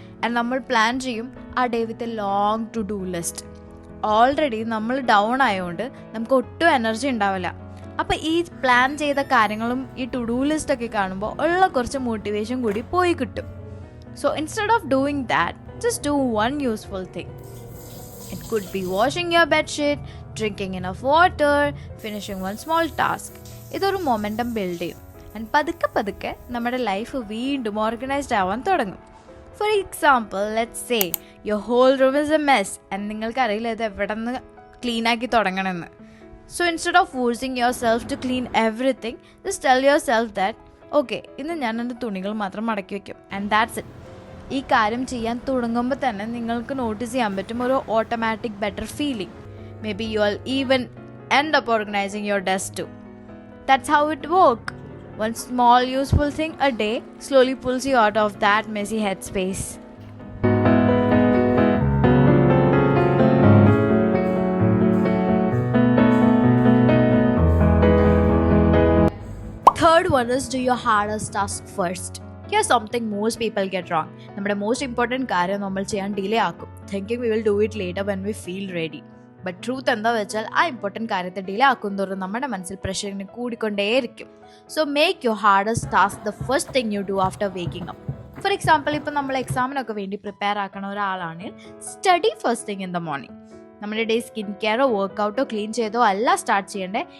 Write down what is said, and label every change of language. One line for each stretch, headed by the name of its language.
English: and
Malayalam: നമ്മൾ plan ചെയ്യും ആ
English: Day with a long to do list.
Malayalam: Already നമ്മൾ ഡൗൺ ആയതുകൊണ്ട് നമുക്ക് ഒട്ടും എനർജി ഉണ്ടാവില്ല. അപ്പോൾ ഈ പ്ലാൻ ചെയ്ത കാര്യങ്ങളും ഈ ടു ഡു ലിസ്റ്റൊക്കെ കാണുമ്പോൾ ഉള്ള കുറച്ച് മോട്ടിവേഷൻ കൂടി പോയി കിട്ടും.
English: So instead of doing that, just do one useful thing. It could be washing your bedsheet, drinking enough water, finishing one small task.
Malayalam: ഇതൊരു മൊമെൻറ്റം ബിൽഡ് ചെയ്യും. ആൻഡ് പതുക്കെ നമ്മുടെ ലൈഫ് വീണ്ടും ഓർഗനൈസ്ഡ് ആവാൻ തുടങ്ങും.
English: for example, let's say your whole room is a mess and
Malayalam: നിങ്ങൾക്കറിയില്ല ഇത് എവിടെ നിന്ന് ക്ലീനാക്കി തുടങ്ങണമെന്ന്.
English: so instead of forcing yourself to clean everything, just tell yourself that okay,
Malayalam: ഇന്ന് ഞാൻ എൻ്റെ തുണികൾ മാത്രം മടക്കി വയ്ക്കും
English: And that's it.
Malayalam: ഈ കാര്യം ചെയ്യാൻ തുടങ്ങുമ്പോൾ തന്നെ നിങ്ങൾക്ക് നോട്ടീസ് ചെയ്യാൻ പറ്റും ഒരു automatic better feeling.
English: Maybe you are even end up organising your desk too. That's how it work. One small useful thing a day slowly pulls you out of that messy headspace. Third one is do your hardest task first. Here's something most people get wrong. നമ്മുടെ most important
Malayalam: കാര്യം നമ്മൾ ചെയ്യാൻ delay ആക്കും,
English: thinking we will do it later when we feel ready.
Malayalam: But truth എന്താ വെച്ചാൽ ആ important കാര്യത്തെ delay ആക്കുന്തോറും നമ്മുടെ മനസ്സിൽ പ്രഷറിന് കൂടിക്കൊണ്ടേയിരിക്കും.
English: So make your hardest task the first thing you do after waking up. For example,
Malayalam: ഇപ്പോൾ നമ്മൾ എക്സാമിനൊക്കെ വേണ്ടി പ്രിപ്പയർ ആക്കണ ഒരാളാണെങ്കിൽ
English: Study first thing in the morning.
Malayalam: നമ്മുടെ ഡേ സ്കിൻ കെയറോ വർക്കൗട്ടോ ക്ലീൻ ചെയ്തോ അല്ല സ്റ്റാർട്ട് ചെയ്യേണ്ടേ.